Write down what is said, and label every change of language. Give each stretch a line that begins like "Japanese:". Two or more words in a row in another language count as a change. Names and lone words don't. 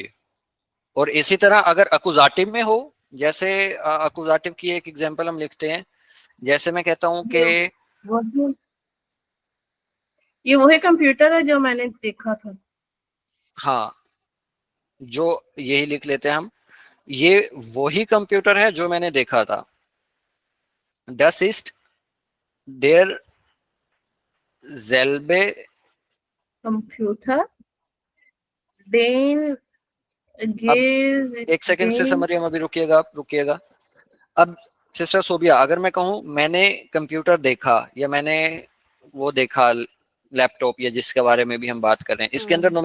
Hindi: और इसी तरह अगर अकुजाटिव में हो, जैसे अकुजाटिव की एक एग्जांपल हम लिखते हैं, जैसे मैं कहता हूँ कि ये वो ये वही कंप्यूटर है जो मैंने देखा था। हाँ, जो यही लिख लेते हैं हम, ये वही कंप्यूटर है जो मैंने देखा था।
German: Das ist der selbe। कंप्यूटर den
Hindi: अब एक सेकंड से
German: gesehen।
Hindi: समझिए, हम अभी रुकिएगा, आप रुकिएगा। अब सिस्टर सोबिया, अगर मैं कहूँ मैंने कंप्यूटर देखा, या मैंने वो देखा लैपटॉप, या जिसके बारे में भी हम बात कर रहे हैं, इसके अंदर